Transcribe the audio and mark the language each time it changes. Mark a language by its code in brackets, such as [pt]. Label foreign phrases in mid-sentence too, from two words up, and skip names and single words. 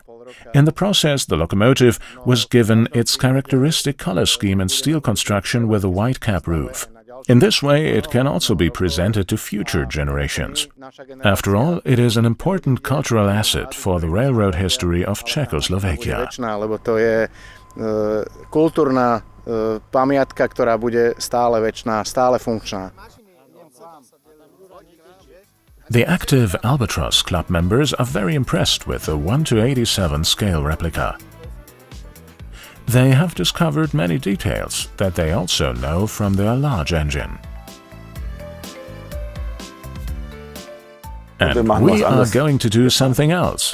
[en] In the process, the locomotive was given its characteristic color scheme and steel construction with a white cap roof. In this way, it can also be presented to future generations. After all, it is an important cultural asset for the railroad history of Czechoslovakia. [sk] Kultúrna pamiatka, ktorá bude stále večná, stále funkčná. [en] The active Albatross Club members are very impressed with the 1:87 scale replica. They have discovered many details that they also know from their large engine. And we are going to do something else.